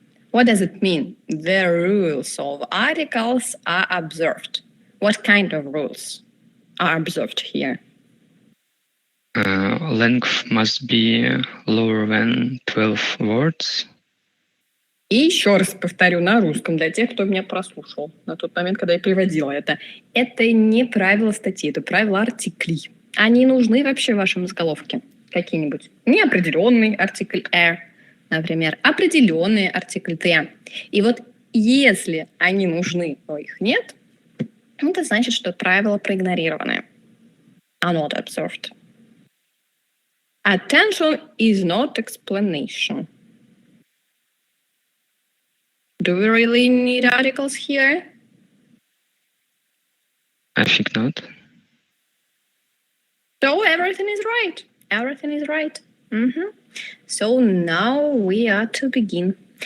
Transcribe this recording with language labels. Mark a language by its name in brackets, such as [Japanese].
[English] What does it mean? The rules of articles are observed. What kind of rules are observed here? Length must be lower than 12 words. [Russian] И еще раз повторю на русском для тех, кто меня прослушал на тот момент, когда я переводила это. Это не правило статьи, это правила артиклей. Они нужны вообще в вашем заголовке? какие-нибудь. Неопределенный артикль «er», например, определенный артикль «der». И вот если они нужны, но их нет, это значит, что правила проигнорированы. [English] Are not observed. Attention is not explanation. Do we really need articles here? I think not. So everything is right. Everything is right. So now we are to begin.